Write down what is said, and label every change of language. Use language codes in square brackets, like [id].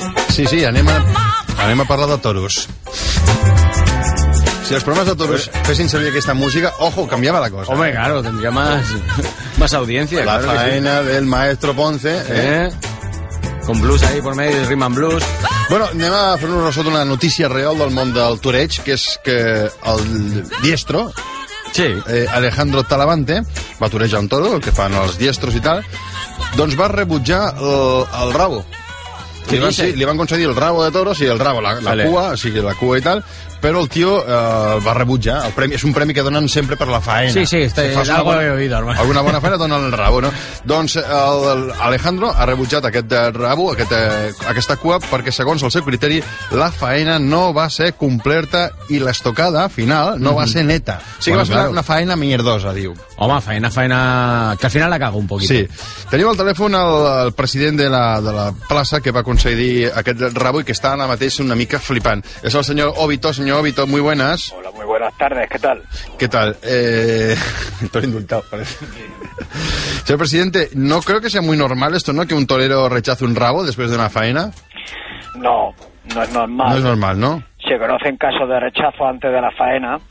[ca] Sí, anem a parlar de toros. Si els programes de toros fessin servir aquesta música, ojo, canviava la cosa. [es] Home, claro, tendria más audiencia. La claro faena sí. Del maestro Ponce. Con blues ahí por medio, rima en blues. [ca] Bueno, anem a fer-nos resolt una notícia real del món del toreig, que és que el diestro, sí, Alejandro Talavante, va torejar un toro, el que fan els diestros i tal, doncs va rebutjar el rabo. Li van concedir el rabo de toros, i el rabo, la cua, o sigui, la cua i tal, però el tio va rebutjar. El premi, és un premi que donen sempre per la faena. Sí, alguna bona faena donen el rabo, no? Doncs el Alejandro ha rebutjat aquest rabo, aquesta cua, perquè segons el seu criteri la faena no va ser completa i l'estocada final no va ser neta. O sigui, va ser una faena mierdosa, diu. [es] Home, faena, que al final la cago un poquito. [ca] Sí. Tenim al telèfon el president de la plaça que va concedir aquest rabo i que està ara mateix una mica flipant. És el senyor Obito. [es] Señor Obito, muy buenas. Hola, muy buenas tardes, ¿qué tal? ¿Qué tal? Estoy indultado, parece. Sí. Señor presidente, no creo que sea muy normal esto, ¿no? Que un torero rechace un rabo después de una faena. No, no es normal. No es normal, ¿no? Se conocen casos de rechazo antes de la faena.